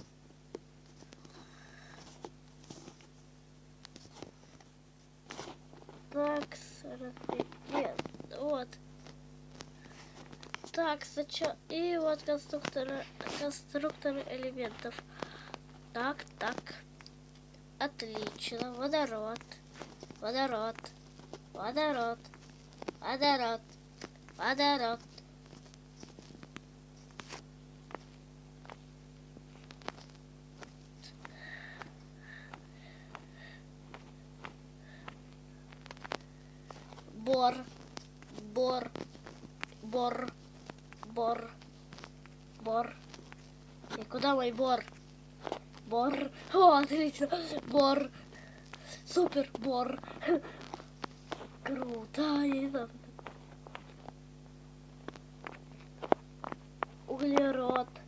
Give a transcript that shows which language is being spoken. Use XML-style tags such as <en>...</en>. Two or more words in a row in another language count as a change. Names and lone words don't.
<ru>Так, нет, вот. Так, сначала... И вот конструктор элементов. Так, так. Отлично. Водород. Водород. Водород. Водород. Водород. Бор. Бор. Бор. Бор. Бор. И куда мой бор? Бор. О, отлично. Бор. Супер бор. Круто. Я не знаю. Углерод.</ru>